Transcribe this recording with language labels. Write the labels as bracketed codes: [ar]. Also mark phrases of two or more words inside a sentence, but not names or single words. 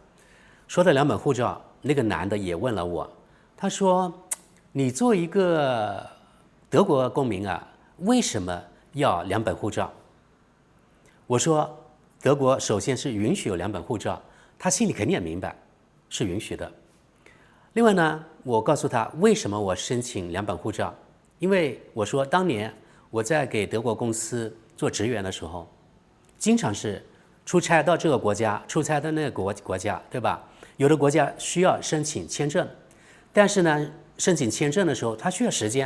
[zh] 說到2本護照，那個男的也問了我，他說：“你做一個德國公民啊，為什麼要2本護照？” 我說：“德國首先是允許有2本護照，他心裡肯定也明白，是允許的。另外呢，我告訴他為什麼我申請2本護照，因為我說當年我在給德國公司做職員的時候，經常是出差到這個國家，出差到那個國家，對吧？有的國家需要申請簽證，但是呢，申請簽證的時候它需要時間。